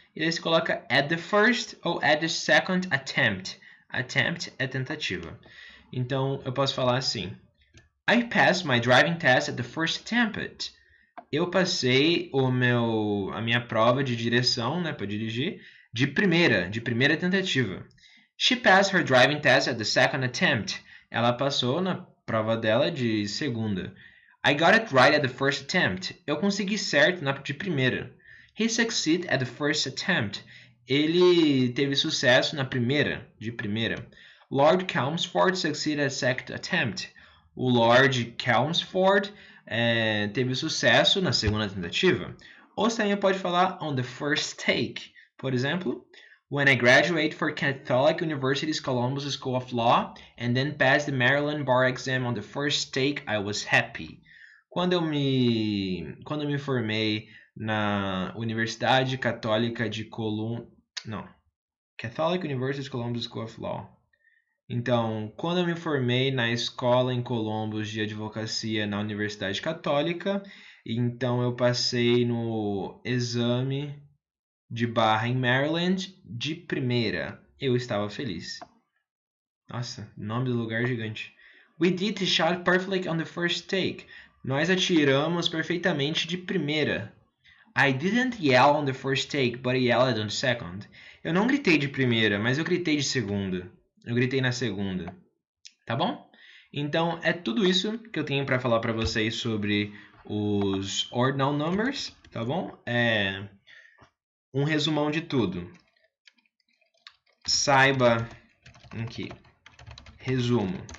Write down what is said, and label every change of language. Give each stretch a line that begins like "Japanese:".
Portuguese: E aí você coloca
English: at the first
Portuguese: ou
English: at the second attempt. Attempt
Portuguese: é tentativa. Então, eu posso falar assim:
English: I passed my driving test at the first attempt.
Portuguese: Eu passei a minha prova de direção, né, para dirigir, de primeira tentativa.
English: She passed her driving test at the second attempt.
Portuguese: Ela passou na prova dela de segunda.
English: I got it right at the first attempt.
Portuguese: Eu consegui certo de primeira.
English: He succeeded at the first attempt.
Portuguese: Ele teve sucesso de primeira.
English: Lord Chelmsford succeeded at second attempt.
Portuguese: O Lord Chelmsford teve sucesso na segunda tentativa. Ou você também pode falar
English: on the first take.
Portuguese: Por exemplo, when I graduated for Catholic University's Columbus School of Law and then passed the Maryland Bar Exam on the first take, I was happy. Quando eu me formei na Universidade Católica de Catholic University's Columbus School of Law. Então, quando eu me formei na escola em Columbus de advocacia na Universidade Católica, então eu passei no exame de barra em Maryland de primeira. Eu estava feliz. Nossa, nome do lugar gigante.
English: We did the shot perfectly on the first take.
Portuguese: Nós atiramos perfeitamente de primeira.
English: I didn't yell on the first take, but I yelled on the second.
Portuguese: Eu não gritei de primeira, mas eu gritei de segunda. Eu gritei na segunda. Tá bom? Então, é tudo isso que eu tenho para falar para vocês sobre os ordinal numbers, tá bom? É um resumão de tudo. Saiba aqui. Resumo.